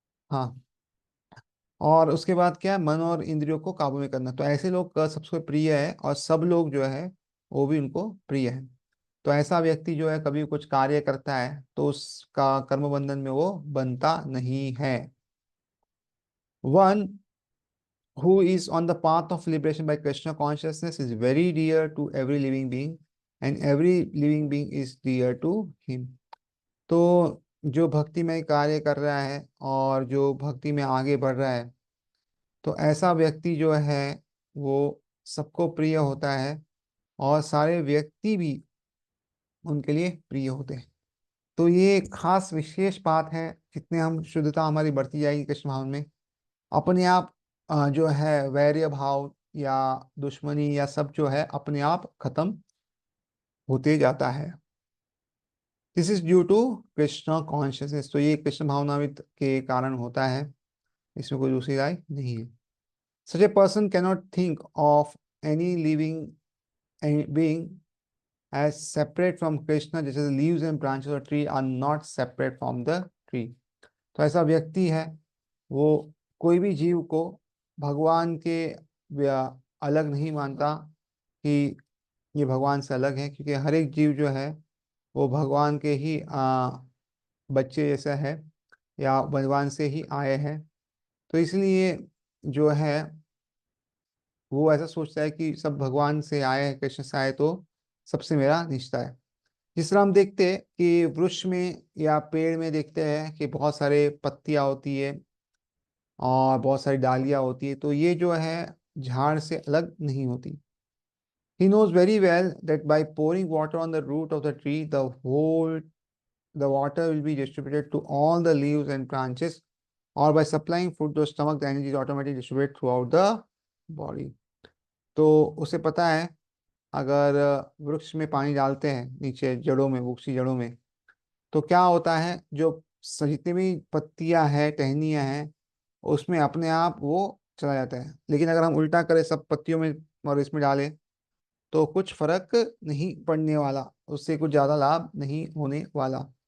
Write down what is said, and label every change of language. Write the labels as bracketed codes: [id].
[hi] हाँ, और उसके बाद क्या है, मन और इंद्रियों को काबू में करना। तो ऐसे लोग का सबसे प्रिय है और सब लोग जो है वो भी उनको प्रिय है। तो ऐसा व्यक्ति जो है कभी कुछ कार्य करता है तो उसका कर्म बंधन में वो बनता नहीं है। [en] One who is on the path of liberation by Krishna consciousness is very dear to every living being and every living being is dear to him। [hi] तो जो भक्ति में कार्य कर रहा है और जो भक्ति में आगे बढ़ रहा है, तो ऐसा व्यक्ति जो है वो सबको प्रिय होता है और सारे व्यक्ति भी उनके लिए प्रिय होते हैं। तो ये खास विशेष बात है। जितने हम शुद्धता हमारी बढ़ती जाएगी कृष्ण भाव में, अपने आप जो है वैर्य भाव या दुश्मनी या सब जो है अपने आप खत्म होते जाता है। [en] This is due to Krishna consciousness. [hi] तो ये कृष्ण भावनावित के कारण होता है, इसमें कोई दूसरी राय नहीं है। [en] Such a person cannot think of any living being as separate from Krishna, जैसे the leaves and branches of tree are not separate from the tree। [hi] तो ऐसा व्यक्ति है, वो कोई भी जीव को भगवान के अलग नहीं मानता कि ये भगवान से अलग है, क्योंकि हर एक जीव जो है वो भगवान के ही बच्चे जैसा है या भगवान से ही आए हैं। तो इसलिए जो है वो ऐसा सोचता है कि सब भगवान से आए हैं, कृष्ण से आए, तो सबसे मेरा रिश्ता है। जिस तरह हम देखते हैं कि वृक्ष में या पेड़ में देखते हैं कि बहुत सारे पत्तियां होती है और बहुत सारी डालियां होती है, तो ये जो है झाड़ से अलग नहीं होती। [en] He knows very well that by pouring water on the root of the tree, the water will be distributed to all the leaves and branches, or by supplying food to the stomach, the energy is automatically distributed throughout the body. [hi] तो उसे पता है, अगर वृक्ष में पानी डालते हैं नीचे जड़ों में, वृक्ष की जड़ों में, तो क्या होता है, जो जितनी भी पत्तियां हैं, टहनियां हैं, उसमें अपने आप वो चला जाता है। लेकिन अगर हम उल्टा करें, सब पत्तियों में और इसमें डालें, तो कुछ फर्क नहीं पड़ने वाला, उससे कुछ ज़्यादा लाभ नहीं होने वाला।